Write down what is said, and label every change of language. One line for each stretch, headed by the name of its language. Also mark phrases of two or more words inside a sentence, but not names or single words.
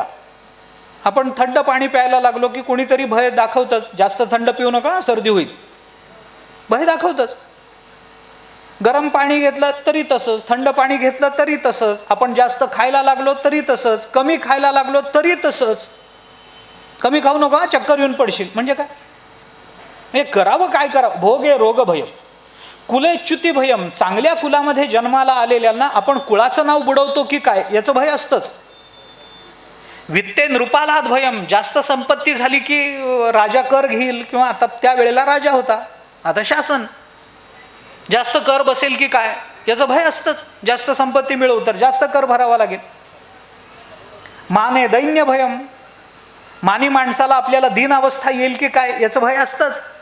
Marathi: आपण थंड पाणी प्यायला लागलो की कोणीतरी भय दाखवतंच, जास्त थंड पिऊ नका सर्दी होईल, भय दाखवतंच. गरम पाणी घेतलं तरी तसंच, थंड पाणी घेतलं तरी तसंच, आपण जास्त खायला लागलो तरी तसंच, कमी खायला लागलो तरी तसंच. कमी खाऊ नका चक्कर येऊन पडशील, म्हणजे काय, हे करावं काय करावं.
Sanskrit: भोगे रोग भयम, कुले च्युती भयम,
Marathi: चांगल्या कुलामध्ये जन्माला आलेल्यांना आपण कुळाचं नाव बुडवतो की काय याचं भय असतंच.
Sanskrit: वित्ते नृपालाद भयम,
Marathi: जास्त संपत्ती झाली की राजा कर घेईल, किंवा आता त्या वेळेला राजा होता, आता शासन, जास्त कर बसेल की काय याचं भय असतंच. जास्त संपत्ती मिळवू तर जास्त कर भरावा लागेल.
Sanskrit: माने दैन्य भयम,
Marathi: मानी माणसाला आपल्याला दीन अवस्था येईल की काय याचं भय असतंच.